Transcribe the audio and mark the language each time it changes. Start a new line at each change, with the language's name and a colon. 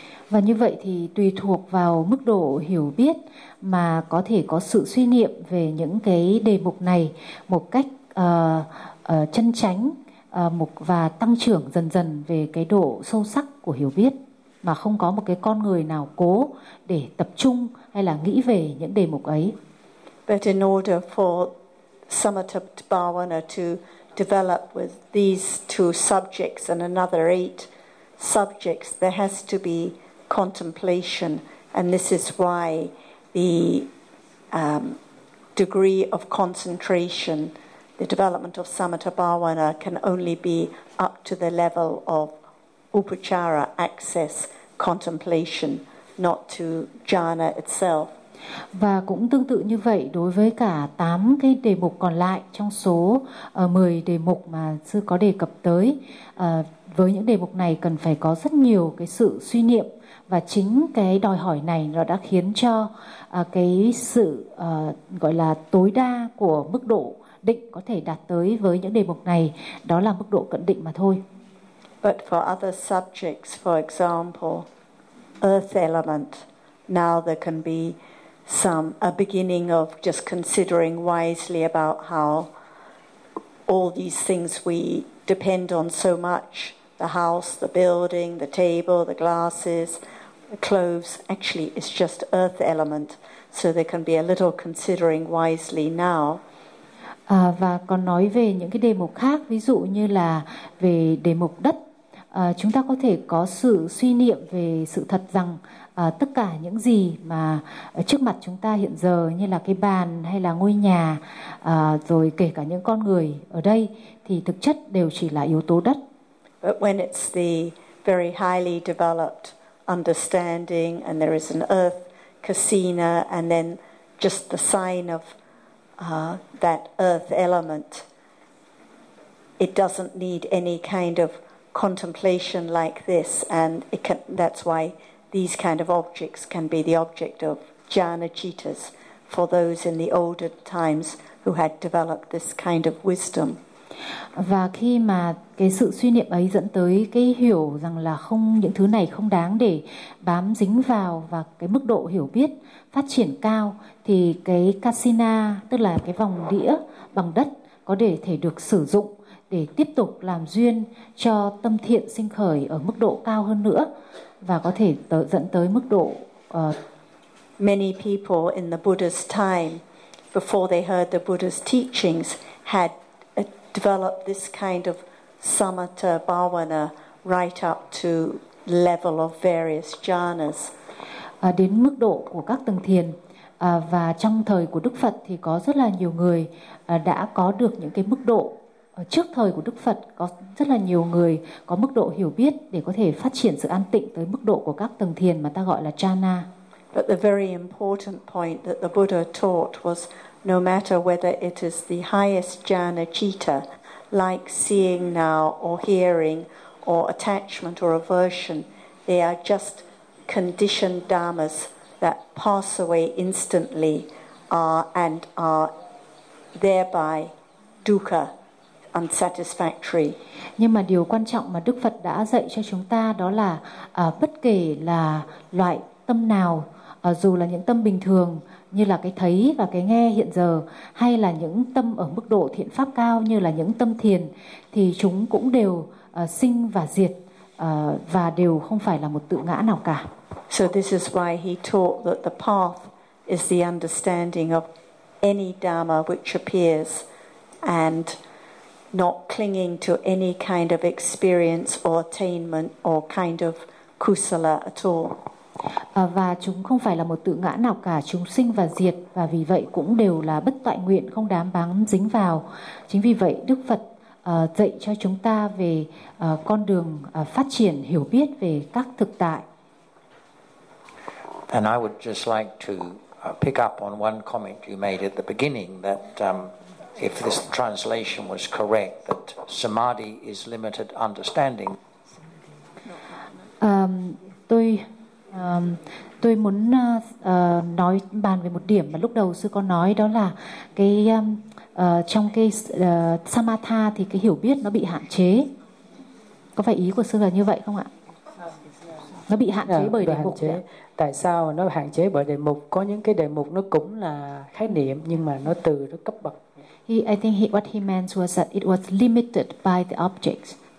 Vietnamese: Và như vậy thì tùy thuộc vào mức độ hiểu biết mà có thể có sự suy niệm về những cái đề mục này một cách chân chánh và tăng trưởng dần dần về cái độ sâu sắc của hiểu biết, mà không có một cái con người nào cố để tập trung hay là nghĩ về những đề mục ấy.
English: But in order for samatha bhavana to develop with these two subjects and another eight subjects, there has to be contemplation, and this is why the degree of concentration, the development of samatha bhavana, can only be up to the level of upachara, access, contemplation, not to jhana itself.
Vietnamese: Và cũng tương tự như vậy đối với cả 8 cái đề mục còn lại trong số 10 đề mục mà sư có đề cập tới. Với những đề mục này cần phải có rất nhiều cái sự suy niệm, và chính cái đòi hỏi này nó đã khiến cho cái sự gọi là tối đa của mức độ định có thể đạt tới với những đề mục này, đó là mức độ cận định mà thôi.
English: But for other subjects, for example, earth element, now there can be some a beginning of just considering wisely about how all these things we depend on so much, the house, the building, the table, the glasses, the clothes, actually it's just earth element, so there can be a little considering wisely now.
Vietnamese: Và còn nói về những cái đề mục khác, ví dụ như là về đề mục đất, chúng ta có thể có sự suy niệm về sự thật rằng tất cả những gì mà trước mặt chúng ta hiện giờ, như là cái bàn hay là ngôi nhà, rồi kể cả những con người ở đây, thì thực chất đều chỉ là yếu tố đất.
English: But when it's the very highly developed understanding and there is an earth casino and then just the sign of that earth element, it doesn't need any kind of contemplation like this, and it can, that's why these kind of objects can be the object of jhana cittas for those in the older times who had developed this kind of wisdom.
Vietnamese: Và khi mà cái sự suy niệm ấy dẫn tới cái hiểu rằng là không, những thứ này không đáng để bám dính vào, và cái mức độ hiểu biết phát triển cao, thì cái kasina, tức là cái vòng đĩa bằng đất, có để thể được sử dụng để tiếp tục làm duyên cho tâm thiện sinh khởi ở mức độ cao hơn nữa, và có thể dẫn tới mức độ
English: Many people in the Buddha's time, before they heard the Buddha's teachings, had developed this kind of samatha bhavana right up to level of various jhanas.
Vietnamese: Đến mức độ của các tầng thiền, và trong thời của Đức Phật thì có rất là nhiều người đã có được những cái mức độ. Trước thời của Đức Phật có rất là nhiều người có mức độ hiểu biết để có thể phát triển sự an tịnh tới mức độ của các tầng thiền mà ta gọi là jhana.
English: But the very important point that the Buddha taught was no matter whether it is the highest jhana citta, like seeing now or hearing or attachment or aversion, they are just conditioned dharmas that pass away instantly and are thereby dukkha, unsatisfactory.
Vietnamese: Nhưng mà điều quan trọng mà Đức Phật đã dạy cho chúng ta đó là bất kể là loại tâm nào, dù là những tâm bình thường như là cái thấy và cái nghe hiện giờ, hay là những tâm ở mức độ thiện pháp cao như là những tâm thiền, thì chúng cũng đều sinh và diệt, và đều không phải là một tự ngã nào cả.
English: So this is why he taught that the path is the understanding of any dharma which appears and not clinging to any kind of experience or attainment or kind of kusala at all.
Vietnamese: Và chúng không phải là một tự ngã nào cả, chúng sinh và diệt, và vì vậy cũng đều là bất toại nguyện, không đám bám dính vào. Chính vì vậy Đức Phật dạy cho chúng ta về con đường phát triển hiểu biết về các thực tại.
English: And I would just like to pick up on one comment you made at the beginning that if this translation was correct, that samadhi is limited understanding.
Vietnamese: Tôi muốn nói bàn về một điểm mà lúc đầu sư có nói, đó là cái trong cái samatha thì cái hiểu biết nó bị hạn chế. Có phải ý của sư là như vậy không ạ? Nó bị hạn chế bởi đề mục. Tại sao nó hạn chế bởi đề mục? Có những cái đề mục nó cũng là khái niệm nhưng mà nó từ rất cấp bậc.
English: What he meant was that it was limited by the objects.